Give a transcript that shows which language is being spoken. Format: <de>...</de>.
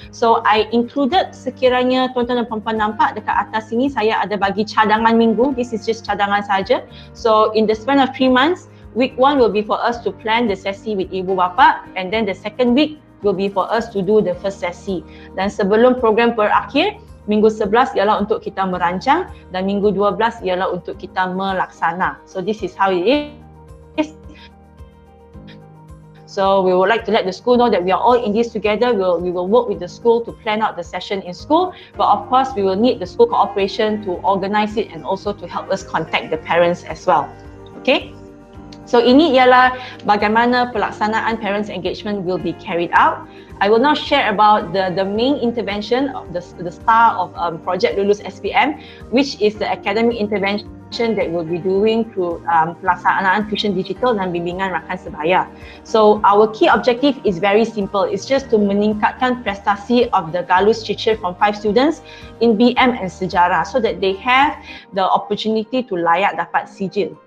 <en>So I included,</en> <ms>sekiranya tuan-tuan dan puan-puan nampak dekat atas sini, saya ada bagi cadangan minggu.</ms> <en>This is just</en> <ms>cadangan saja.</ms> <en>So in the span of 3 months, week 1 will be for us to plan the sesi with ibu bapa, and then the second week will be for us to do the first sesi.</en> <ms>Dan sebelum program berakhir, minggu 11 ialah untuk kita merancang dan minggu 12 ialah untuk kita melaksana.</ms> <en>So this is how it is. So we would like to let the school know that we are all in this together. We will work with the school to plan out the session in school, but of course we will need the school cooperation to organize it and also to help us contact the parents as well. Okay? So</en> <ms>ini ialah bagaimana pelaksanaan</ms> <en>parents engagement will be carried out. I will now share about the main intervention of the star of Projek Lulus SPM, which is the academic intervention that we'll be doing through</en> <ms>pelaksanaan tuition digital dan bimbingan rakan sebaya.</ms> <en>So our key objective is very simple. It's just to</en> <ms>meningkatkan prestasi</ms> <en>of the Galus teacher from 5 students in BM and sejarah so that they have the opportunity to</en> <ms>layak dapat sijil.</ms>